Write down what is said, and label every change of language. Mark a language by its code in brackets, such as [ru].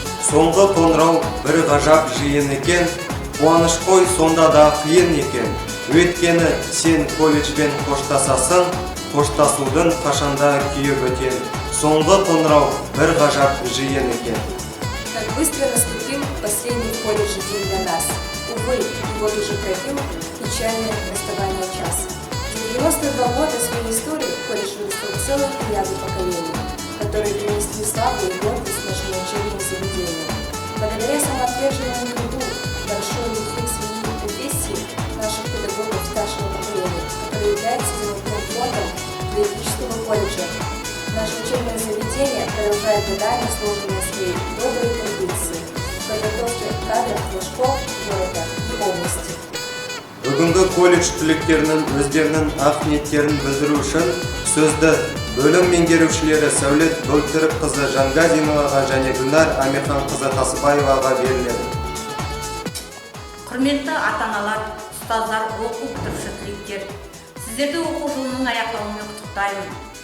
[kk] Соңғы қоңырау бір ғажап жиын екен, қуаныш қой сонда да қиын екен. Өйткені сен колледжбен қоштасасың, қоштасудың қашанда күйіп өтен. Соңғы қоңырау бір ғажап жиын екен. [ru] Как быстро наступил последний в колледже день для нас. Увы, и вот уже пробил печальное расставание час. За 92 года своей истории колледж вырастил целую плеяду поколений, которые принесли славу и гордость нашему учебному заведению. Благодаря самоотверженному труду, большой любви к своей профессии наших педагогов старшего поколения, который является золотым фондом педагогического колледжа, наше учебное заведение продолжает годами сложенные свои добрые традиции в подготовке кадров для школ города и области. [kk] Бүгінгі колледж түлектерінің өздерінің ақ ниеттерін білдіру үшін сөзді бөлім меңгерушілері Сәулет Бөлтіріпқызы Жаңғазиноваға және Гүлнар Амирханқызы Тасыбаеваға беріледі. Құрметті ата-аналар, ұстаздар, оқу бітіруші түлектер, сіздерді оқу жылының аяқталуымен құттықтаймын.